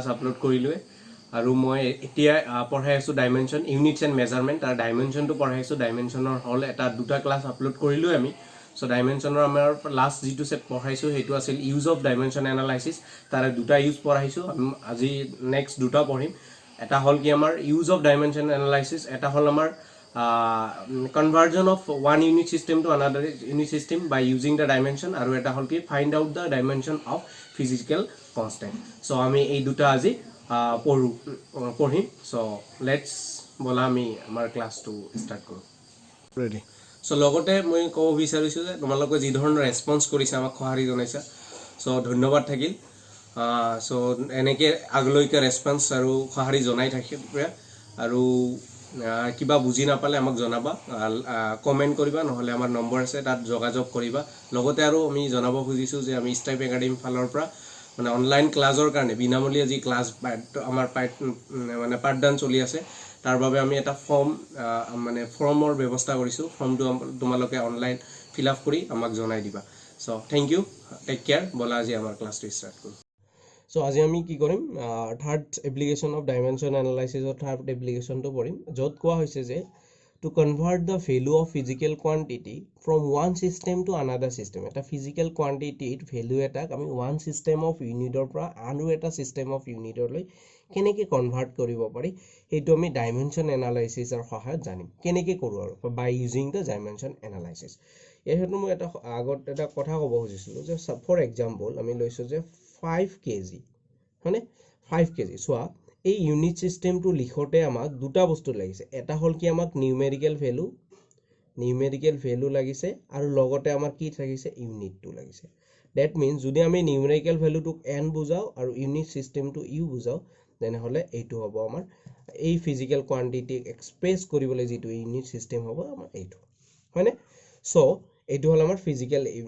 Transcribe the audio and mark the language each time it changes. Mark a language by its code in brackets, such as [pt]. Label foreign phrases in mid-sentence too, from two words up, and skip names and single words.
[as] আপলোড কৰিলোৱে আৰু মই এতিয়া পঢ়াই আছোঁ [en] dimension units and measurement [as] তাৰ ডাইমেনশ্যনটো পঢ়াই আছোঁ ডাইমেনশ্যনৰ হ'ল এটা দুটা ক্লাছ আপলোড কৰিলোৱে আমি সো ডাইমেনশ্যনৰ আমাৰ লাষ্ট যিটো চেপ পঢ়াইছোঁ সেইটো আছিল [en] use of dimension analysis [as] তাৰে দুটা ইউজ পঢ়াইছোঁ আজি নেক্সট দুটা পঢ়িম এটা হ'ল কি আমাৰ [en] use of dimension analysis [as] এটা হ'ল আমাৰ [en] conversion of one unit system to another unit system by using the dimension [as] আৰু এটা হ'ল কি [en] find out the dimension of physical constant [as] so আমি এই দুটা আজি পঢ়িম [en] so let's [as] বলা আমি আমাৰ ক্লাছটো ষ্টাৰ্ট কৰোঁ ৰেডি so লগতে মই ক'ব বিচাৰিছোঁ যে তোমালোকে যি ধৰণৰ ৰেসপন্স কৰিছা আমাক খহাৰি জনাইছা so ধন্যবাদ থাকিল so এনেকৈ আগলৈকে ৰেসপন্স আৰু খহাৰি জনাই থাকিবা আৰু কিবা বুজি নাপালে আমাক জনাবা কমেন্ট কৰিবা নহলে আমাৰ নম্বৰ আছে তাত যোগাযোগ কৰিবা লগতে আৰু আমি জনাব খুজিছো যে আমি ষ্টাইপ একাডেমি ফালৰ পৰা মানে অনলাইন ক্লাছৰ কাৰণে বিনামূলীয়া যি ক্লাছ আমাৰ মানে পাঠদান চলি আছে তাৰ বাবে আমি এটা মানে ফৰ্মৰ ব্যৱস্থা কৰিছো ফৰ্মটো তোমালোকে অনলাইন ফিল আপ কৰি আমাক জনাই দিবা সো [en] thank you take care [as] বলা আজি আমাৰ ক্লাছটো ষ্টাৰ্ট কৰোঁ So আজি আমি কি কৰিম [en] third application of dimension [as] এনালাইসিসৰ থাৰ্ড এপ্লিকেশনটো পঢ়িম য'ত কোৱা হৈছে যে [en] to convert the value of physical quantity from one system to another system এটা physical quantity value [as] এটাক আমি [en] one system of [as] unitৰ পৰা আন এটা [en] system of [as] unitলৈ কেনেকৈ কনভাৰ্ট কৰিব পাৰি সেইটো আমি ডাইমেনশন এনালাইসিসৰ সহায়ত জানিম কেনেকৈ কৰো আৰু [en] by using the dimension analysis [as] এইহেতু মই এটা আগত এটা কথা ক'ব খুজিছিলো যে [en] for example [as] আমি লৈছো যে 5 kg হয়নে 5 kg সোয়া এই ইউনিট সিস্টেমটো লিখোতে আমাক দুটা বস্তু লাগিছে এটা হল কি আমাক নিউমেৰিকেল ভ্যালু লাগিছে আৰু লগতে আমাৰ কি লাগিছে ইউনিটটো লাগিছে [en] that means [as] যদি আমি নিউমেৰিকেল ভ্যালুটোক n বুজাও আৰু ইউনিট সিস্টেমটো u বুজাও তেনে হলে এইটো হ'ব আমাৰ এই [en] physical quantity [as] এক্সপ্ৰেস কৰিবলৈ যেটো [en] unit system [as] হ'ব আমাৰ এইটো হয়নে সো এইটো হল আমাৰ ফিজিক্যাল